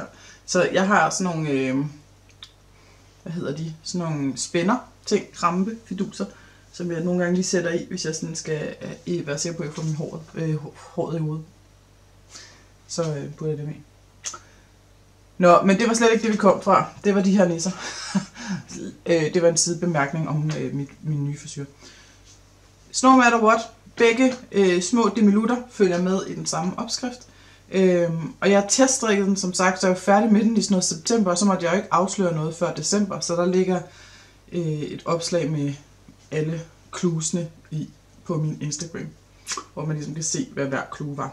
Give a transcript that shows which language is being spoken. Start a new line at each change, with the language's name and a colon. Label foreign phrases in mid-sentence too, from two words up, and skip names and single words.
Danish: Så jeg har sådan nogle, hvad hedder de, sådan nogle spænder, ting, krampe, fiduser, som jeg nogle gange lige sætter i, hvis jeg sådan skal være sikker på, at jeg får min håret i hovedet. Så putter jeg det med. Nå, men det var slet ikke det, vi kom fra. Det var de her nisser. Det var en sidebemærkning om min nye frisyr.
English: No matter what,
Danish: begge små demilutter følger med i den samme opskrift. Og jeg har teststrikket den, som sagt, så jeg er færdig med den i sådan noget september, og så måtte jeg jo ikke afsløre noget før december, så der ligger et opslag med alle klusene på min Instagram, hvor man ligesom kan se, hvad hver klue var.